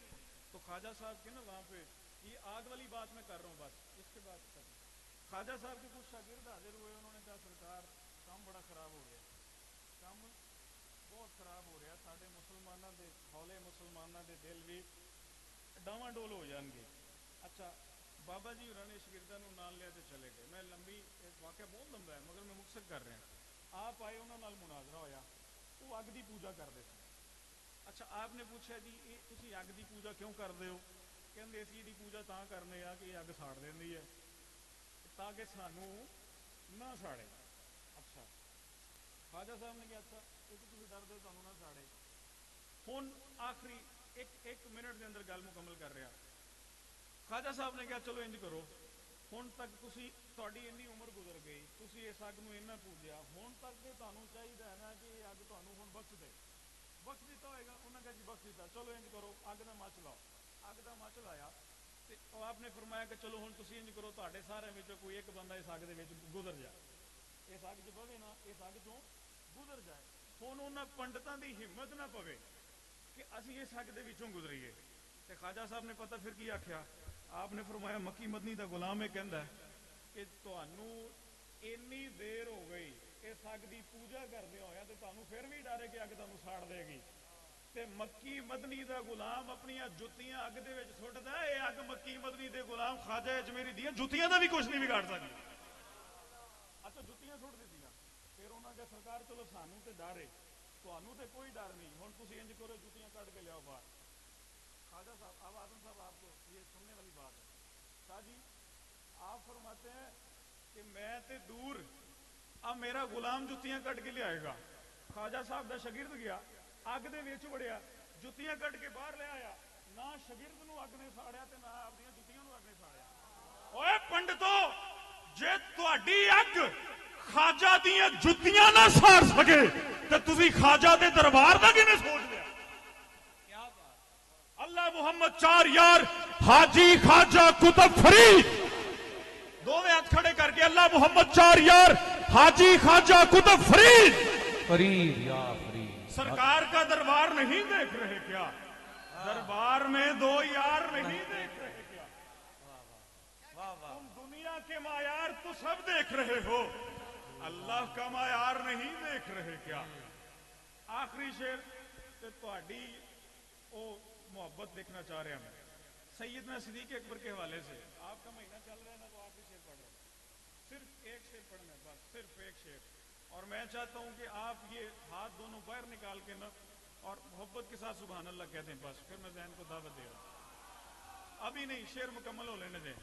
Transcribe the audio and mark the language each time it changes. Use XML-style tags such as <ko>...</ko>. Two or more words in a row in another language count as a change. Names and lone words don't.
<ur>تو خواجہ صاحب کے نا وہاں پہ یہ آگ والی بات میں کر رہا ہوں، بس اس کے بعد خواجہ صاحب کے کچھ شاگرد حاضر ہوئے، انہوں نے کہا سرکار کام بڑا خراب ہو گیا، کام بہت خراب ہو رہا،</ur> <pa>ساڈے مسلمانوں دے ہولے مسلمانوں دے دل بھی ڈاواں ڈول ہو جان گے۔</pa> <ur>اچھا بابا جی انہوں نے</ur> <pa>شاگرداں نوں نال لیا تے</pa> <ur>چلے گئے، میں لمبی واقعہ بہت لمبا ہے مگر میں مختصر کر رہا ہوں۔</ur> <pa>آپ آئے، انہوں نال مناظرہ ہویا، وہ اگ دی پوجا کرتے سن۔</pa> <ur>اچھا آپ نے پوچھا جی یہ</ur> <pa>تسی اگ دی</pa> <ur>پوجا کیوں کرتے ہو؟</ur> <pa>کہندے اسی دی پوجا تاں کرنے آ کہ یہ اگ ساڑ دیندی ہے تاکہ سانو نہ ساڑے۔ اچھا خواجہ صاحب نے کہا اچھا یہ تو تسی ڈر دے تانوں نہ ساڑے، ہن آخری ایک منٹ دے اندر گل مکمل کر رہا۔ خواجہ صاحب نے کہا چلو انج کرو، ہن تک تسی تہاڈی اتنی عمر گزر گئی، تسی اس اگ نوں اینا پوجیا، ہن تک تے تانوں چاہیے نا کہ یہ اگ تانوں ہن بخش دے، بخش دیتا ہوئے گا؟ انہوں نے کہا جی بخش دیتا، چلو انج کرو اگ دا مچ لاؤ، اگ دا مچ لایا تے آپ نے فرمایا کہ چلو ہن تسی انج کرو تہاڈے سارے وچوں کوئی ایک بندہ اس اگ دے وچ گزر جائے، اس اگ چ پوے نا، اس اگ چوں گزر جائے۔ ہن انہاں پنڈتاں دی ہمت نہ پوے کہ اسی اس اگ دے وچوں گزریے، تے خواجہ صاحب نے پتہ پھر کی آکھیا؟ آپ نے فرمایا مکی مدنی دا غلام یہ کہندا ہے کہ تانوں اینی دیر ہو گئی اس اگ دی پوجا کردے ہویا تے تانوں پھر بھی ڈر ہے کہ اگ تانوں ساڑ دے گی، تے مکی مدنی دا غلام اپنی جتیاں اگ دے وچ سٹدا ہے، اے اگ مکی مدنی دے غلام خواجہ اجمیری دیاں جتیاں دا بھی</pa> <ur>کچھ نہیں بگاڑ سکتی۔</ur> <pa>اچھا جتیاں سٹ دتیاں، پھر انہاں کہ سرکار چلو سانوں تے ڈر ہے، تانوں تے کوئی ڈر نہیں، ہن تسی انج کرو جتیاں کڈ کے لیاؤ باہر۔</pa> <ur>خواجہ صاحب اب آدم صاحب آپ کو یہ سننے والی بات ہے، شاہ جی آپ فرماتے ہیں کہ میں تے دور اب میرا غلام</ur> <pa>جتیاں کٹ کے</pa> <ur>لے آئے گا۔</ur> <pa>خواجہ صاحب دا شاگرد گیا اگ دے وچ وڑیا، جتیاں کٹ کے باہر لے آیا، نہ شاگرد نو اگ نے ساڑیا تے نہ آپ دیاں جتیاں نو اگ نے ساڑیا۔ اوے پنڈتو جے تہاڈی اگ خواجہ دیاں جتیاں نہ ساڑ سکے تے تسی خواجہ دے دربار دا کیویں سوچ لیا؟</pa> <ur>اللہ محمد 4 یار حاجی خواجہ کتب فرید، دونوں ہاتھ کھڑے کر کے اللہ محمد 4 یار حاجی خواجہ کتب فرید، فرید یا فرید، سرکار کا دربار نہیں دیکھ رہے کیا؟ دربار میں 2 یار نہیں دیکھ رہے کیا؟ تم دنیا کے معیار تو سب دیکھ رہے ہو، اللہ کا معیار نہیں دیکھ رہے کیا؟ آخری شعر</ur> <pa>تے تہاڈی او محبت</pa> <ur>دیکھنا چاہ رہے ہیں، سیدنا صدیق اکبر کے حوالے سے۔ آپ کا مہینہ چل رہا ہے نا تو آخری شعر پڑھ رہا ہوں، صرف ایک شعر پڑھنا ہے بس، صرف ایک شعر، اور میں چاہتا ہوں کہ آپ یہ ہاتھ دونوں باہر نکال کے نا اور محبت کے ساتھ سبحان اللہ کہتے ہیں، بس پھر میں ذہن کو دعوت دے رہا ہوں، ابھی نہیں شعر مکمل ہو لینے دیں۔</ur>